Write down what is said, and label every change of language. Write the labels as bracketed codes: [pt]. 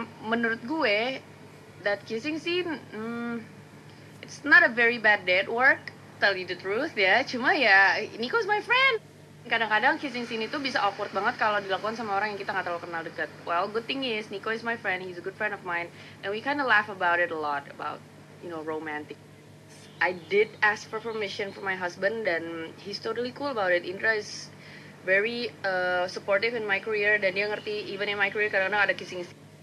[id] Menurut gue [en] that kissing scene, it's not a very bad day at work, tell you the truth ya. [id] Cuma ya [en] Nico's my friend. [id] Kadang-kadang kissing scene itu bisa awkward banget kalau dilakukan sama orang yang kita nggak terlalu kenal dekat. [en] Well, good thing is Nico is my friend, he's a good friend of mine, and we kind of laugh about it a lot, about romantic. I did ask for permission from my husband dan he's totally cool about it. Indra is very supportive in my career dan [id] dia ngerti [en] even in my career [id] kadang-kadang ada [en] kissing scene.